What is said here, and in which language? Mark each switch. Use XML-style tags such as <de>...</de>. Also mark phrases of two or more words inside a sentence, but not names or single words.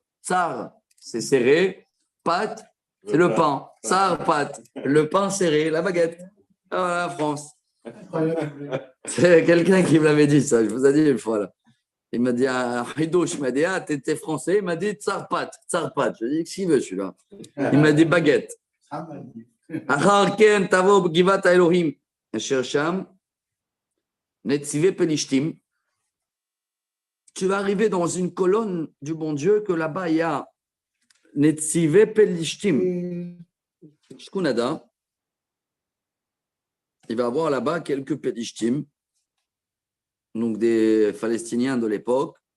<fr>Tsar, c'est serré. Pat, c'est le pain. Tsarpat. Le pain serré, la baguette. Ah, voilà, France. C'est quelqu'un qui me l'avait dit ça. Je vous ai dit une fois là. Il m'a dit, ah, Hidouche, il m'a dit, ah, t'étais français. Il m'a dit, tsarpat, tsarpat. Je lui ai dit, qu'est-ce qu'il veut celui-là? Il m'a dit, baguette. Ça m'a dit.</fr> <he>אחר כן תבוא בגבעת האלוהים אשר שם, נציבי פלישתים.</he> <fr>Tu vas arriver dans une colonne du bon Dieu que là-bas il y a</fr> <he>נציבי פלישתים.</he> <fr>Shkunada. Il va avoir là-bas quelques Pelishtim, donc des Palestiniens de l'époque.</fr>